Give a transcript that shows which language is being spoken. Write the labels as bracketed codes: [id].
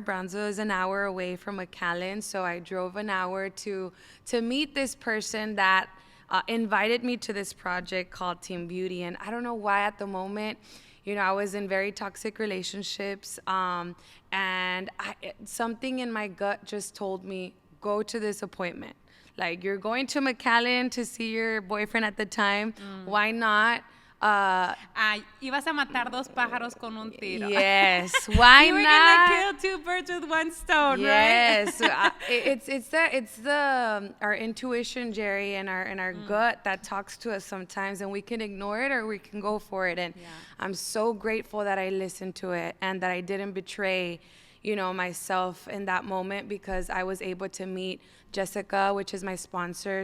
[en] Brownsville is an hour away from McAllen. So I drove an hour to meet this person that invited me to this project called Team Beauty. And I don't know why at the moment, I was in very toxic relationships, and something in my gut just told me, go to this appointment. You're going to McAllen to see your boyfriend at the time. Why not? [es] Ibas a matar dos pájaros con un tiro. [en] Yes, why you were not? Gonna kill 2 birds with 1 stone, yes. right? It's our intuition, Jerry, and our gut that talks to us sometimes, and we can ignore it or we can go for it. And I'm so grateful that I listened to it and that I didn't betray, myself in that moment, because I was able to meet Jessica, which is my sponsor.